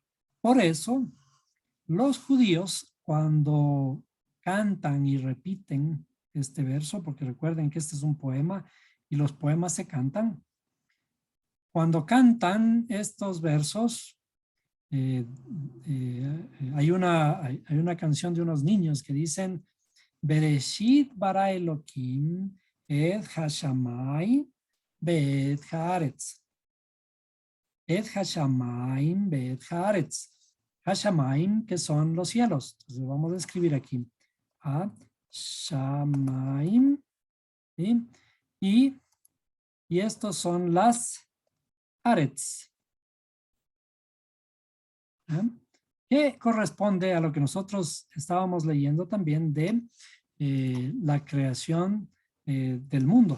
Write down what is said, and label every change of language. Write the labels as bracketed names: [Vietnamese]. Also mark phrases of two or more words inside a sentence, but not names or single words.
[Spanish] Por eso, los judíos, cuando cantan y repiten este verso, porque recuerden que este es un poema y los poemas se cantan, cuando cantan estos versos, hay una canción de unos niños que dicen [Hebrew] בראשית ברא אלהים את השמים ואת הארץ. את השמים ואת הארץ. [Spanish] Hashamayim, que son los cielos. Entonces vamos a escribir aquí. Hashamayim. ¿Sí? Y estos son las haaretz. Que corresponde a lo que nosotros estábamos leyendo también de la creación del mundo.